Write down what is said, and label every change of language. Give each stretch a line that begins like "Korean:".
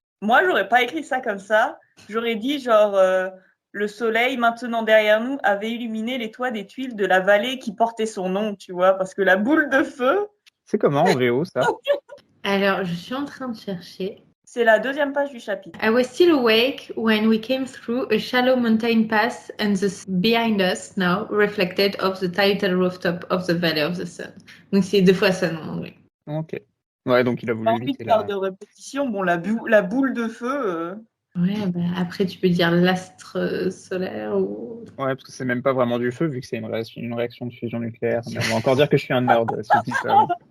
French: moi, j'aurais pas écrit ça comme ça. J'aurais dit genre le soleil maintenant derrière nous avait illuminé les toits des tuiles de la vallée qui portait son nom, tu vois, parce que la boule de feu, C'est comment en VO, ça? Alors, je suis en train de chercher. c'est la 2e page du chapitre.
English: I was still awake when we came through a shallow mountain pass and the behind us now reflected of the title rooftop of the Valley of the Sun.
French: Donc c'est 2 fois sun en anglais. Ok. Ouais, donc il a voulu Ensuite, éviter par la... de répétition, bon, la boule de feu. Ouais, bah, après tu peux dire l'astre solaire ou... Ouais, parce que c'est même pas vraiment du feu, vu que c'est une réaction de fusion nucléaire. Mais on va encore dire que je suis un nerd, si je dis ça.